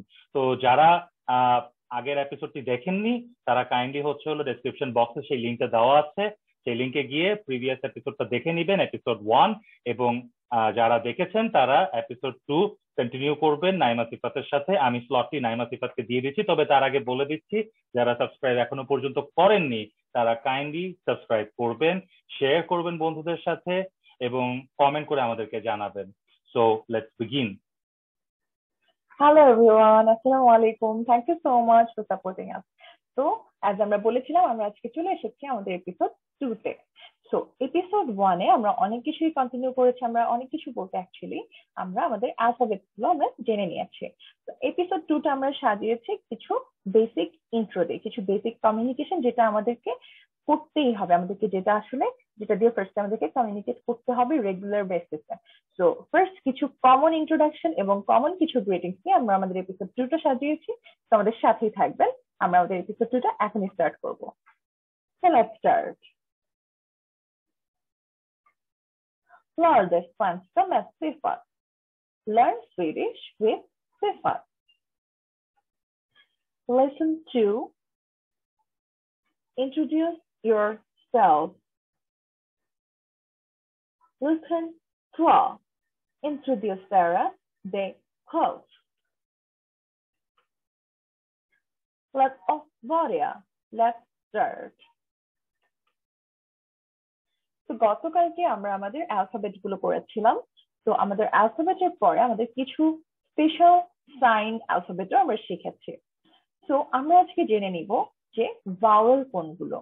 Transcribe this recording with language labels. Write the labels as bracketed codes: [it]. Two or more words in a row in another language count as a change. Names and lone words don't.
[bn] তো যারা আগের এপিসোডটি দেখেননি তারা কাইন্ডলি হলো ডেসক্রিপশন বক্সে সেই লিঙ্কটা দেওয়া আছে, সেই লিঙ্কে গিয়ে প্রিভিয়াস এপিসোডটা দেখে নিবেন, এপিসোড 1, এবং যারা দেখেছেন তারা এপিসোড 2 কন্টিনিউ করবেন নাইমা সিফাতের সাথে। আমি স্লটটি নাইমা সিফাতকে দিয়ে দিচ্ছি, তবে তার আগে বলে দিচ্ছি যারা সাবস্ক্রাইব এখনো পর্যন্ত করেননি তারা কাইন্ডলি সাবস্ক্রাইব করবেন, শেয়ার করবেন বন্ধুদের সাথে এবং কমেন্ট করে আমাদেরকে জানাবেন। [en] So let's begin. Hello everyone, [ar] السلام عليكم. [en] Thank you so much for supporting us. So, as [bn] আমরা বলেছিলাম আমরা আজকে চলে এসেছি আমাদের এপিসোড 2 তে। সো এপিসোড 1 এ আমরা অনেক কিছুই কন্টিনিউ করেছি, আমরা অনেক কিছু বলতে অ্যাকচুয়ালি আমরা আমাদের অ্যালফাবেট গুলো আমরা জেনে নিয়েছি। তো এপিসোড 2 টা আমরা সাজিয়েছি কিছু [en] basic intro [bn] দিয়ে, কিছু [en] basic communication [bn] যেটা আমাদেরকে করতেই হবে, আমাদেরকে যেটা দিয়ে ফার্স্ট আমাদেরকে কমিউনিকেট করতে হবে রেগুলার বেসিসে। সো ফার্স্ট কিছু [en] common introduction [bn] এবং কমন কিছু গ্রিটিংস নিয়ে আমরা আমাদের এপিসোড 2 টা সাজিয়েছি। তো আমাদের সাথেই থাকবেন, আমরা আমাদের এপিসোড 2 টা এখনই স্টার্ট করব। [en] Let's start. [sv] Lär dig svenska med Shifat. [en] Learn Swedish with Shifat. Lesson 2. Introduce yourself. Lesson 2. [sv] Introducera dig själv. Let oss börja. [en] Let's start. [bn] তো গতকালকে আমরা আমাদের অ্যালফাবেট গুলো পড়েছিলাম। তো আমাদের অ্যালফাবেটের পরে আমাদের কিছু [en] special sign [bn] অ্যালফাবেটও আমরা শিখেছি। তো আমরা আজকে জেনে নিব যে ভাওয়েল কোনগুলো।